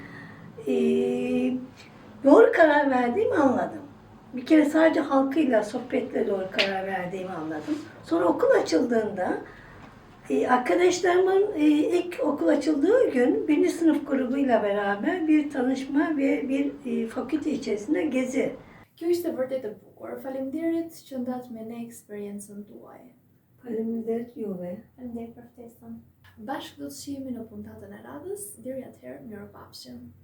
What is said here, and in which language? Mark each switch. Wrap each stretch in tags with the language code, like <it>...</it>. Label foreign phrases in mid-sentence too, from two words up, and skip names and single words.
<tr>Doğru karar verdiğimi anladım. Bir kere sadece halkıyla sohbetle doğru karar verdiğimi anladım. Sonra okul açıldığında arkadaşlarımın ilk okul açıldığı gün 1. sınıf grubuyla beraber bir tanışma ve bir fakülte içerisinde gezi.</tr> <sq>Kjo ishte vërtet e bukur. Faleminderit që ndat me ne eksperiencën tuaj. Faleminderit juve. Faleminderit për ftesën. Bashkë do të shihemi në puntatën e radhës. Deri atëherë, mirupafshim.</sq>